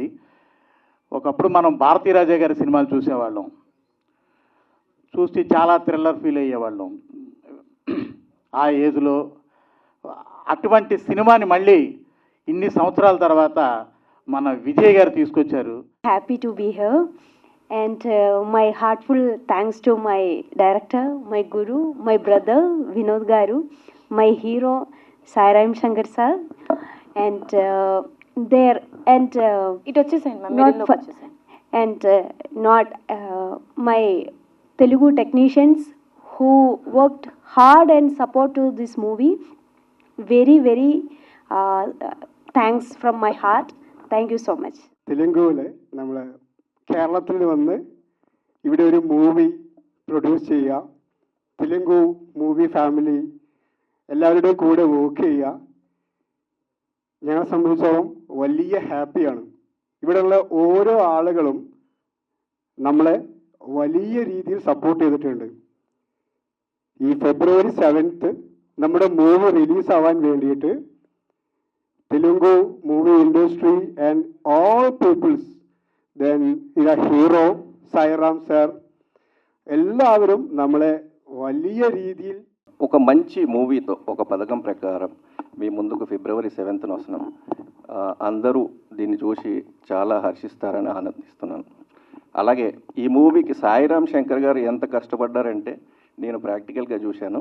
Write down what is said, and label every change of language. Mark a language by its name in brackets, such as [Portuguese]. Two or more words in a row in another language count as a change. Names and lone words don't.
[Telugu] ఒకప్పుడు మనం భారతీరాజా గారి సినిమాలు చూసేవాళ్ళం, చూసి చాలా [English] thriller feel [Telugu] అయ్యేవాళ్ళం ఆ ఏజ్లో. అటువంటి సినిమాని మళ్ళీ ఇన్ని సంవత్సరాల తర్వాత మన విజయ్ గారు తీసుకొచ్చారు. [English] happy to be here and my heartful thanks to my director, my guru, my brother Vinod గారు, my hero Sairam Shankar sir and there and ఇట్ వచ్చేసాయి and not my Telugu technicians who worked hard and support to this movie. Very thanks from my heart. Thank you so much. [Malayalam] തെലുങ്കുവിലെ നമ്മൾ കേരളത്തിൽ വന്ന് ഇവിടെ ഒരു [English] movie produce [Malayalam] ചെയ്യുക, [English] Telugu movie family [Malayalam] എല്ലാവരുടെയും കൂടെ വർക്ക് ചെയ്യുക, ഞങ്ങളെ സംബന്ധിച്ചോളം വലിയ ഹാപ്പിയാണ്. ഇവിടെയുള്ള ഓരോ ആളുകളും നമ്മളെ വലിയ രീതിയിൽ സപ്പോർട്ട് ചെയ്തിട്ടുണ്ട്. ഈ ഫെബ്രുവരി 7th നമ്മുടെ [English] movie release [Malayalam] ആവാൻ വേണ്ടിയിട്ട് [English] Telugu movie industry and all peoples, then [Malayalam] ഇതാ ഹീറോ సాయిరామ్ సార్ എല്ലാവരും നമ്മളെ വലിയ രീതിയിൽ [Telugu] ఒక మంచి మూవీతో ఒక పథకం ప్రకారం మీ ముందుకు ఫిబ్రవరి 7th వస్తున్నాం. అందరూ దీన్ని చూసి చాలా హర్షిస్తారని ఆనందిస్తున్నాను. అలాగే ఈ మూవీకి సాయిరామ్ శంకర్ గారు ఎంత కష్టపడ్డారంటే నేను ప్రాక్టికల్గా చూశాను.